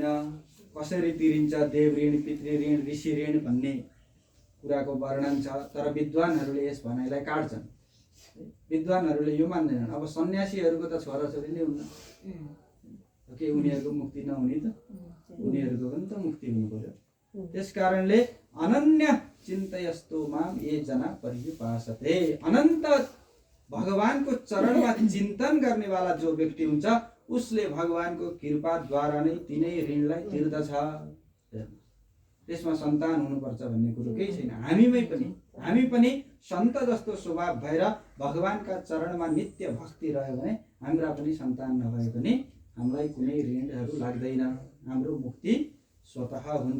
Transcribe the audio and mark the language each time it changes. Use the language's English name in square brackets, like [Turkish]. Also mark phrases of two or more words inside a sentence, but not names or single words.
[Nepali] कसरी तिरिन्छ देव ऋण, पितृ ऋण, ऋषि ऋण भन्ने कुराको वर्णन छ। तर विद्वानहरूले यस भनाइलाई काट्छन्। विद्वानहरूले यो मान्दैनन्। अब सन्यासीहरूको त छोराछोरीले हुन्न के, उनीहरूको मुक्ति नहुने त, उनीहरूको पनि त मुक्ति हुनु पर्यो। त्यस कारणले [Sanskrit] अनन्य चिन्तयस्तो माम ये जना पर्युपासते। [Nepali] अनन्त भगवानको चरणमा चिन्तन गर्नेवाला जो व्यक्ति हुन्छ उसले भगवानको कृपाद्वारा नै तिनै ऋणलाई तिर्दछ। त्यसमा सन्तान हुनुपर्छ भन्ने कुरो केही छैन। हामी पनि सन्त जस्तो स्वभाव भएर भगवानका चरणमा नित्य भक्ति रह्यो भने हाम्रा पनि सन्तान नभए पनि हामीलाई कुनै ऋणहरू लाग्दैन, हाम्रो मुक्ति स्वतः हुन्छ।